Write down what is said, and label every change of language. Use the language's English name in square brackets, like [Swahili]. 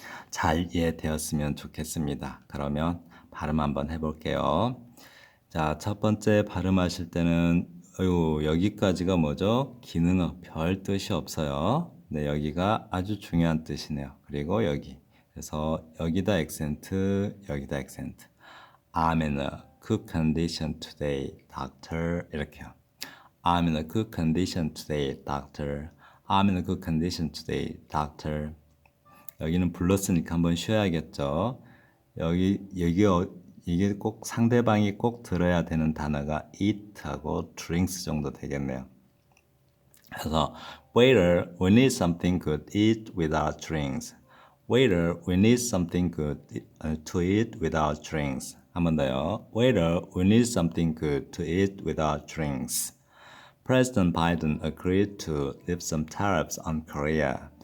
[Korean] 잘 이해되었으면 좋겠습니다. 그러면 발음 한번 해볼게요. 자, 첫 번째 발음하실 때는 여기까지가 뭐죠? 기능어 별 뜻이 없어요. 네, 여기가 아주 중요한 뜻이네요. 그리고 여기. 그래서 여기다 액센트, 여기다 액센트. [English] I'm in a good condition today, doctor. [Korean] 이렇게요. [English] I'm in a good condition today, doctor. I'm in a good condition today, doctor. [Korean] 여기는 불렀으니까 한번 쉬어야겠죠. 이게 꼭 상대방이 꼭 들어야 되는 단어가 eat하고 drinks 정도 되겠네요. [English] 그래서 waiter, we need something good eat without drinks. Waiter, we need something good to eat without drinks. [Korean] 한 번 더요. [English] Waiter, we need something good to eat without drinks. President Biden agreed to lift some tariffs on Korea.